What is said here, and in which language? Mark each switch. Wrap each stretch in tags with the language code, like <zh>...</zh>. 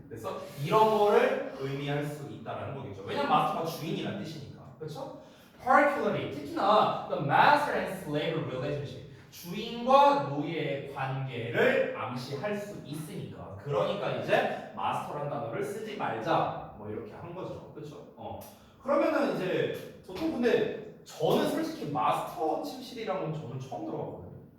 <ko>그래서 이런 거를 의미할 수 있다라는 거겠죠. 왜냐면 마스터가 주인이라는 뜻이니까. 그렇죠?</ko> <en>Particularly,</en> <ko>특히나</ko> <en>the master and slave relationship.</en> <ko>주인과 노예의 관계를 암시할 수 있으니까. 그러니까 이제 마스터란 단어를 쓰지 말자. 뭐 이렇게 한 거죠. 그렇죠? 그러면은 이제 보통 근데 저는 솔직히 마스터 침실이랑은 저는 처음 들어봤거든요.</ko>